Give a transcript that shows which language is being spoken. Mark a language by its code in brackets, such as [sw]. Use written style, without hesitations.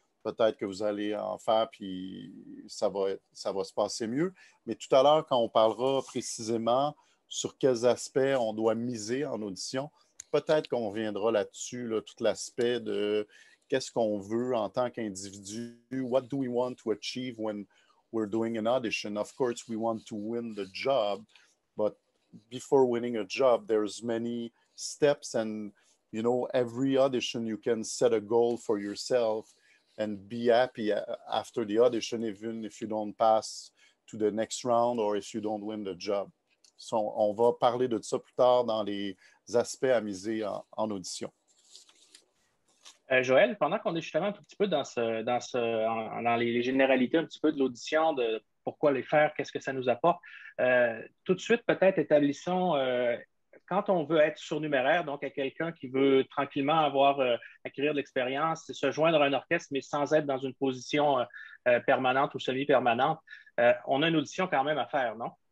[fr] Peut-être que vous allez en faire, puis ça va se passer mieux. Mais tout à l'heure, quand on parlera précisément sur quels aspects on doit miser en audition, peut-être qu'on reviendra là-dessus, là, tout l'aspect de qu'est-ce qu'on veut en tant qu'individu, [en] what do we want to achieve when we're doing an audition. Of course, we want to win the job, but before winning a job, there's many steps, and you know, every audition you can set a goal for yourself and be happy after the audition, even if you don't pass to the next round or if you don't win the job. [fr] So, on va parler de ça plus tard dans les aspects à miser en audition. Joël, pendant qu'on est justement un tout petit peu dans les généralités un petit peu de l'audition, de pourquoi les faire, qu'est-ce que ça nous apporte, tout de suite, peut-être établissons, quand on veut être surnuméraire, donc à quelqu'un qui veut tranquillement acquérir de l'expérience, se joindre à un orchestre, mais sans être dans une position permanente ou semi-permanente, on a une audition quand même à faire, non?